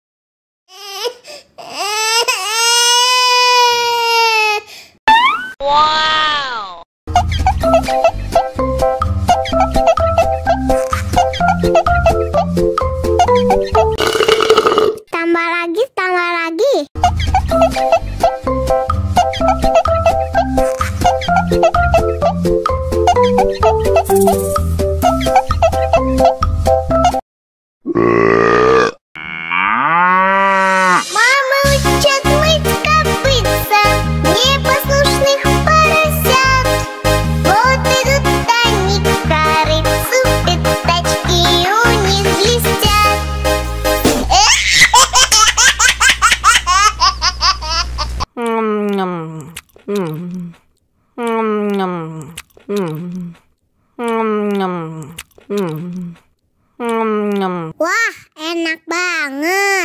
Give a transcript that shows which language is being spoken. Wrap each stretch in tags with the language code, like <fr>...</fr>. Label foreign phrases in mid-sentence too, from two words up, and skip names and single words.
<id>Wow. Tambah lagi, tambah lagi.</id> <ru>Мама учит мыть копытца непослушных поросят. Вот идут они к корыцу, пятачки у них блестят.</ru> <id>Wah, enak banget.</id>